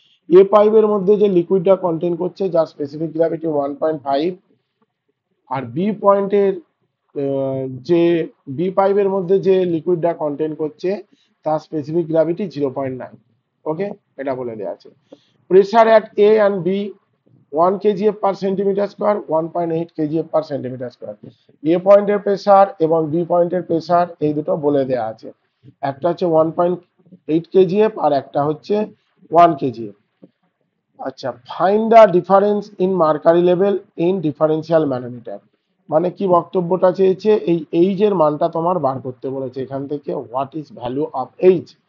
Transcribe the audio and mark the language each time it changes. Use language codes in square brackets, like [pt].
[bn] এ পাইপের মধ্যে যে লিকুইডটা কন্টেন করছে যার স্পেসিফিক গ্র্যাভিটি 1.5, আর বি পয়েন্টের যে বি পাইপের মধ্যে যে লিকুইডটা কন্টেন করছে তার স্পেসিফিক গ্র্যাভিটি 0.9। ওকে, এটা বলে দেওয়া আছে। [en] Pressure at A and B 1 kgf per centimeter square, 1.8 kgf per centimeter square। [bn] এ পয়েন্টের প্রেসার এবং বি পয়েন্টের প্রেসার এই দুটো বলে দেওয়া আছে। একটা হচ্ছে 1.8 kgf আর একটা হচ্ছে 1 kgf। [en] আচ্ছা, find the difference in mercury level in differential manometer. [bn] মানে কি বক্তব্যটা চেয়েছে? এই এইচ এর মানটা তোমার বার করতে বলেছে এখান থেকে, [en] What is value of H.